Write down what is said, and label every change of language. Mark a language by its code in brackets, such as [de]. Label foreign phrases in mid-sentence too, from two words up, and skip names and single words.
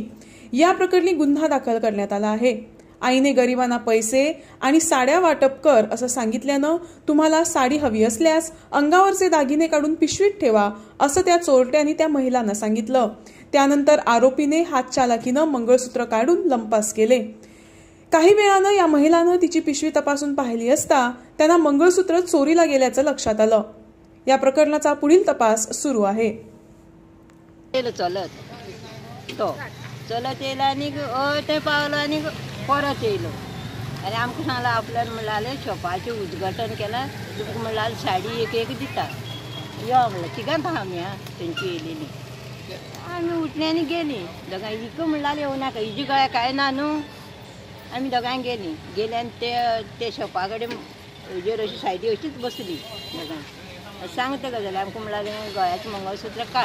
[mr] या प्रकरणी गुन्हा दाखल करण्यात आला आहे। आईने गरिबांना पैसे आणि साड्या वाटप कर असं सांगितल्यानं तुम्हाला साडी हवी असल्यास अंगावरचे दागिने काढून पिशवीत ठेवा असं त्या चोरट्यांनी त्या महिलांना सांगितलं। त्यानंतर आरोपीने हात चालकीनं मंगळसूत्र काढून लंपास केले। काही वेळानं या महिलानं तिची पिशवी तपासून पाहिली असता त्यांना मंगळसूत्र चोरीला गेल्याचं लक्षात आलं। या प्रकरणाचा पुढील तपास सुरू आहे। [kok] चलत येयला आणि ते पावलं आणि परत येयलो आणि आमकां सांगला आपल्यान म्हणलें शॉपाचें उद्घाटन केलां तुमकां म्हणलें साडी एक दिता यो म्हणलें तिगांत आहा आमी तेंची येयलेली आमी उठली आनी गेली दोगांय हिका म्हणलें येवं नाका हिजी गळ्या काय ना न्हू आमी दोगांय गेली आनी ते शॉपा कडेन हेजेर अशी सायडी अशीच बसली दोगांय सांगता गजाली आमकां म्हणलें गळ्याचें मंगळसूत्र